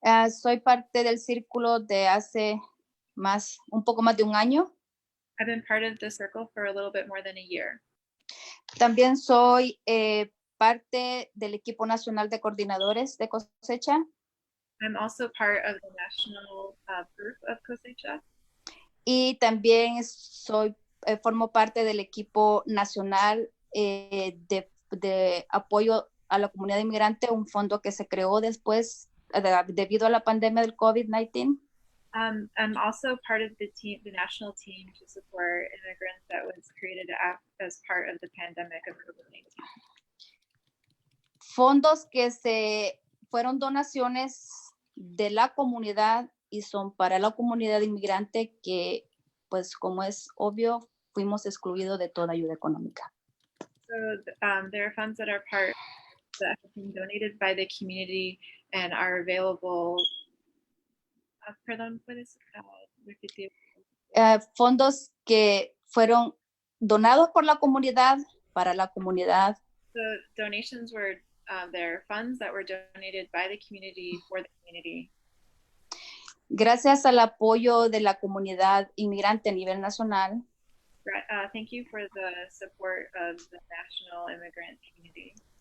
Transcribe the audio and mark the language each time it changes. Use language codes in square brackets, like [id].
[es] Soy parte del círculo de hace un poco más de un año. [en] I've been part of the circle for a little bit more than a year. [es] También soy parte del equipo nacional de coordinadores de Cosecha. [en] I'm also part of the national group of Cosecha. [es] Y también formo parte del equipo nacional de apoyo a la comunidad inmigrante, un fondo que se creó después debido a la pandemia del COVID-19. [en] I'm also part of the national team to support immigrants that was created as part of the pandemic of COVID-19. [es] Fondos que fueron donaciones de la comunidad y son para la comunidad inmigrante que, pues como es obvio, fuimos excluidos de toda ayuda económica. [en] So there are funds that are that have been donated by the community and are available. [es] Perdón, ¿puedes repetir? Fondos que fueron donados por la comunidad para la comunidad. [en] So donations were there are funds that were donated by the community for the community. [es] Gracias al apoyo de la comunidad inmigrante a nivel nacional. [en] Thank you for the support of the national immigrant community.